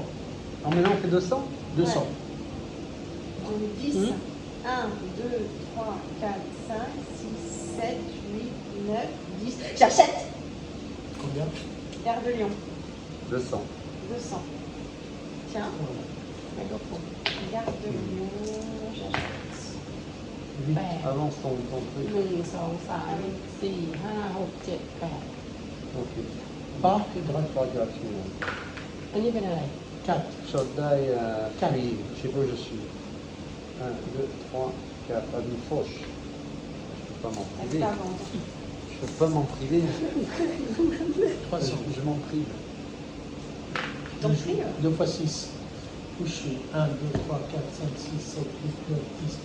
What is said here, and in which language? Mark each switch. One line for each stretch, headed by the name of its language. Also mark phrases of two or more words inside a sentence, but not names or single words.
French: Ah, maintenant on fait 200 200. Donc 10, Hmm. 1, 2, 3, 4, 5, 6, 7, 8, 9, 10. J'achète Combien Gare de Lyon, 200. 200. Tiens, Voilà.
Thai: แล้วก็ผม
French: Gare de Lyon, j'achète. 8.
Thai: แปด
French: Avance ton truc.
Thai: หนึ่งสองสามสี่ห้าหกเจ็ดแปด
French: Ok. Parc et drague. Pas gratuit.
Thai: อันนี้เป็นอะไร
French: 4. Soldat Quatre. free. Je sais pas où je suis. 1, 2, 3, 4. Avenue Foch. Je peux pas m'en Elle priver. est à vendre. Je peux pas m'en priver. 300. Je m'en prive. Donc, prie. 2 fois 6. Où je suis 1, 2, 3, 4, 5, 6, 7, 8, 9, 10.